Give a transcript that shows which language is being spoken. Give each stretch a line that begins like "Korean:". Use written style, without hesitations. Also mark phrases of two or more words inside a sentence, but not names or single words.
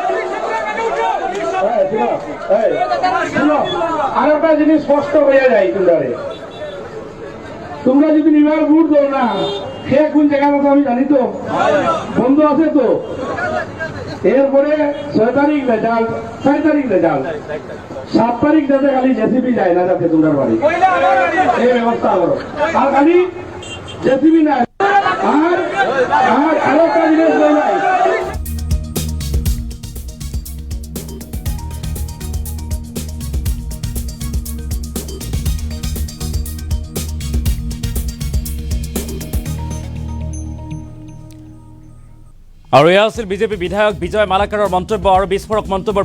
Bangla: আরেকটা জিনিস স্পষ্ট হয়ে যায় তোমরা যদি নিবার ভোট দাও না সে কোন জায়গাটা আমি জানি তো বন্ধ আছে তো এরপরে 6 তারিখ রেজাল্ট 6 তারিখ রেজাল্ট 7 তারিখ যাতে খালি জেসিবি যায় না যাতে তোমরা বাড়ি এই ব্যবস্থা করো আর খালি জেসিবি না আর আরেকটা জিনিস বলাই
Assamese: আৰু এয়া আছিল বিজেপি বিধায়ক বিজয় মালাকাৰৰ মন্তব্য আৰু বিস্ফোৰক মন্তব্যৰ